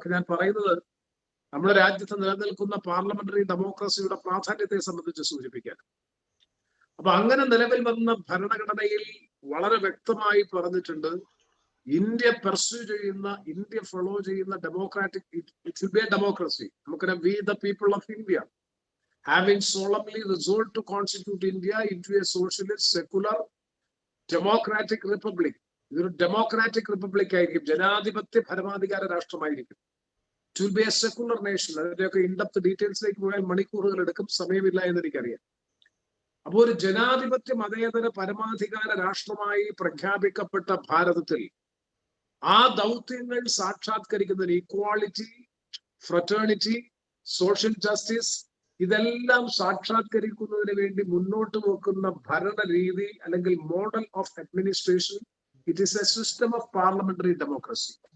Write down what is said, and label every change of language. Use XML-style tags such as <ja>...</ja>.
<ml>ഇതൊക്കെ ഞാൻ പറയുന്നത് നമ്മുടെ രാജ്യത്ത് നിലനിൽക്കുന്ന പാർലമെന്ററി ഡെമോക്രസിയുടെ പ്രാധാന്യത്തെ സംബന്ധിച്ച് സൂചിപ്പിക്കാൻ. അപ്പൊ അങ്ങനെ നിലവിൽ വന്ന ഭരണഘടനയിൽ വളരെ വ്യക്തമായി പറഞ്ഞിട്ടുണ്ട്, ഇന്ത്യ പെർസ്യൂ ചെയ്യുന്ന, ഇന്ത്യ ഫോളോ ചെയ്യുന്ന democratic,</ml> <en>It will be a democracy.</en> <ml>നമുക്കറിയാം,</ml> <en>We the people of India having solemnly resolved to constitute India into a socialist, secular, democratic republic.</en> <ml>ഇതൊരു ഡെമോക്രാറ്റിക് റിപ്പബ്ലിക് ആയിരിക്കും, ജനാധിപത്യ പരമാധികാര രാഷ്ട്രമായിരിക്കും.</ml> <en>It will be a secular nation.</en> <ml>അതിന്റെയൊക്കെ in-depth ഡീറ്റെയിൽസിലേക്ക് പോയാൽ മണിക്കൂറുകൾ എടുക്കും, സമയമില്ല എന്ന് എനിക്കറിയാം. അപ്പോൾ ഒരു ജനാധിപത്യ മതേതര പരമാധികാര രാഷ്ട്രമായി പ്രഖ്യാപിക്കപ്പെട്ട ഭാരതത്തിൽ ആ ദൗത്യങ്ങൾ സാക്ഷാത്കരിക്കുന്നതിന് ഈക്വാളിറ്റി, ഫ്രറ്റേണിറ്റി, സോഷ്യൽ ജസ്റ്റിസ്, ഇതെല്ലാം സാക്ഷാത്കരിക്കുന്നതിന് വേണ്ടി മുന്നോട്ട് വെക്കുന്ന ഭരണരീതി അല്ലെങ്കിൽ</ml> <en>Model of administration, it is a system of parliamentary democracy.</en>